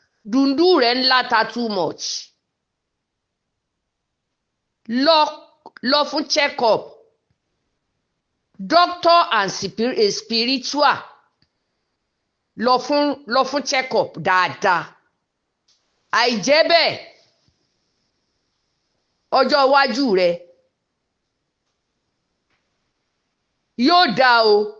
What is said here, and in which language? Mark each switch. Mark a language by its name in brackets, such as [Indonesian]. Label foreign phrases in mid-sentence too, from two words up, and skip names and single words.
[Yoruba] Dùndú rẹ̀ ń láta [English] too much. [Yoruba] Lọ, lọ fún [English] check up. Doctor and spir-, eh, spiritual. [Yoruba] Lọ fún, lọ fún [English] check up [Yoruba] dáadáa. Àìjẹ́ bẹ́ẹ̀, ọjọ́ iwájú rẹ yóò dá o.